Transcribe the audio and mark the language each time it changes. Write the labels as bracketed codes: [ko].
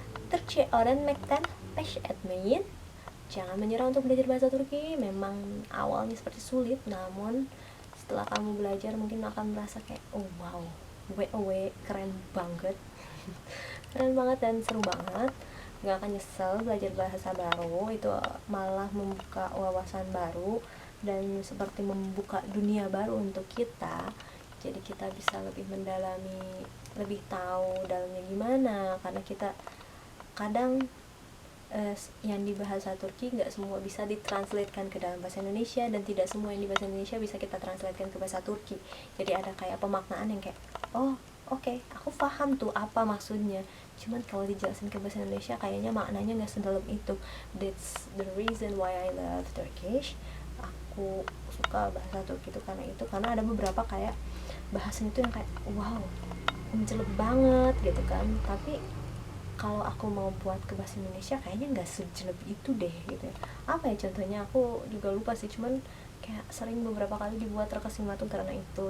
[tr] Turkçe öğrenmekten peş etmeyin. [id] Jangan menyerah untuk belajar bahasa Turki. Memang awalnya seperti sulit, namun setelah kamu belajar mungkin akan merasa kayak oh wow, keren banget. Keren banget dan seru banget. Gak akan nyesel belajar bahasa baru. Itu malah membuka wawasan baru dan seperti membuka dunia baru untuk kita. Jadi kita bisa lebih mendalami, lebih tahu dalamnya gimana, karena kita kadang yang di bahasa Turki nggak semua bisa ditranslatekan ke dalam bahasa Indonesia, dan tidak semua yang di bahasa Indonesia bisa kita translatekan ke bahasa Turki. Jadi ada kayak pemaknaan yang kayak oh Oke, aku paham tuh apa maksudnya, cuman kalau dijelasin ke bahasa Indonesia kayaknya maknanya nggak sedalam itu. [en] That's the reason why I love Turkish. [id] Aku suka bahasa Turki itu karena ada beberapa kayak bahasan itu yang kayak wow, menjelek banget gitu kan. Tapi kalau aku mau buat ke bahasa Indonesia kayaknya nggak sejelek itu deh gitu ya. Apa ya contohnya, aku juga lupa sih, cuman kayak sering beberapa kali dibuat terkesima tuh karena itu.